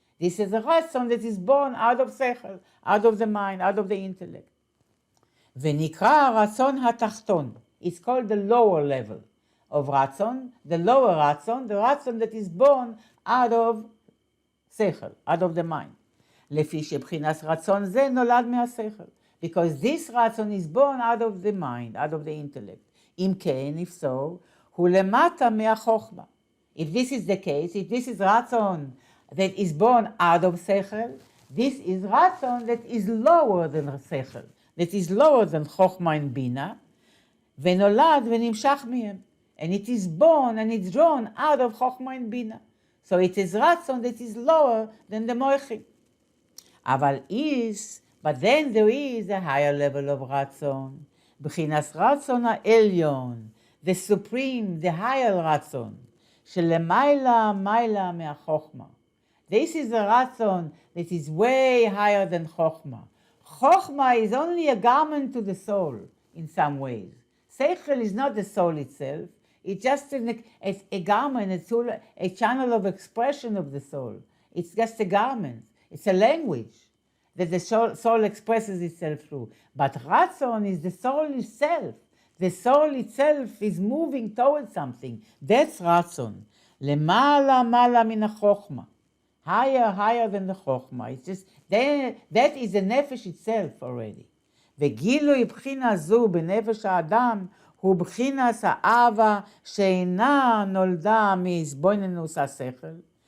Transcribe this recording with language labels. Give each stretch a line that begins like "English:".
English: This is a ratzon that is born out of sechel, out of the mind, out of the intellect.
Hebrew: ונקרא
English: ratzon hatachton. It's called the lower level of ratzon, the lower ratzon, the ratzon that is born out of sechel, out of the mind.
Hebrew: לפי שבחינת רצון זה נולד מהשכל.
English: Because this ratzon is born out of the mind, out of the intellect.
Hebrew: אם כן,
English: if so,
Hebrew: הוא למטה מהחוכמה.
English: If this is the case, if this is ratzon that is born out of sechel, this is ratzon that is lower than sechel, that is lower than חוכמה and בינה,
Hebrew: ונולד ונמשך מהם.
English: And it is born and it's drawn out of חוכמה and בינה. So it is ratzon that is lower than the moichim. But then there is a higher level of ratzon.
Hebrew: בחינת רצון העליון,
English: the supreme, the higher ratzon,
Hebrew: שלמעלה מעלה מהחוכמה.
English: This is a ratzon that is way higher than chokhmah. Chokhmah is only a garment to the soul in some ways. Seichel is not the soul itself. It's just a garment, a channel of expression of the soul. It's just a garment. It's a language that the soul expresses itself through. But ratzon is the soul itself. The soul itself is moving towards something. That's ratzon.
Hebrew: Lemala mala min ha-chokhmah.
English: Higher than the chokhmah. It's just that is the nefesh itself already.
Hebrew: וגילוי בחינה זו בנפש האדם הוא בחינס האהבה שאינה נולדה מהזבוננוס השכל.